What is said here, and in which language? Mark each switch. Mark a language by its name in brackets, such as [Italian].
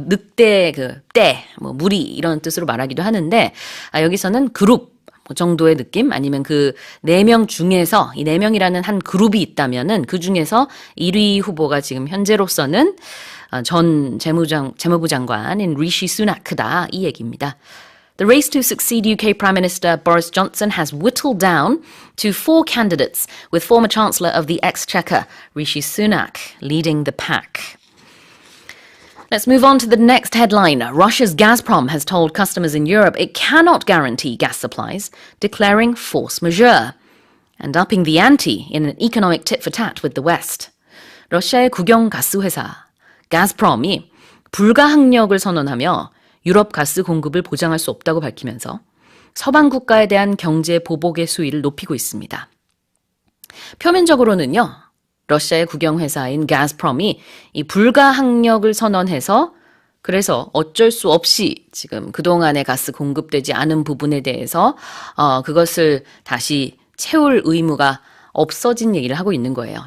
[Korean] 늑대 떼, 뭐 무리 이런 뜻으로 말하기도 하는데 여기서는 그룹 정도의 느낌 아니면 그 4명 중에서 이 4명이라는 한 그룹이 있다면은 그 중에서 1위 후보가 지금 현재로서는 전 재무부 장관인 리시 수나크다 이 얘기입니다. [English] The race to succeed UK Prime Minister Boris Johnson has whittled down to 4 candidates, with former Chancellor of the Exchequer, Rishi Sunak, leading the pack. Let's move on to the next headline. Russia's Gazprom has told customers in Europe it cannot guarantee gas supplies, declaring force majeure, and upping the ante in an economic tit-for-tat with the West. [Korean] 러시아의 국영 가스 회사 가스프롬이 불가항력을 선언하며 유럽 가스 공급을 보장할 수 없다고 밝히면서 서방 국가에 대한 경제 보복의 수위를 높이고 있습니다. 표면적으로는요. 러시아의 국영회사인 가스프롬이 이 불가항력을 선언해서 그래서 어쩔 수 없이 지금 그동안의 가스 공급되지 않은 부분에 대해서 그것을 다시 채울 의무가 없어진 얘기를 하고 있는 거예요.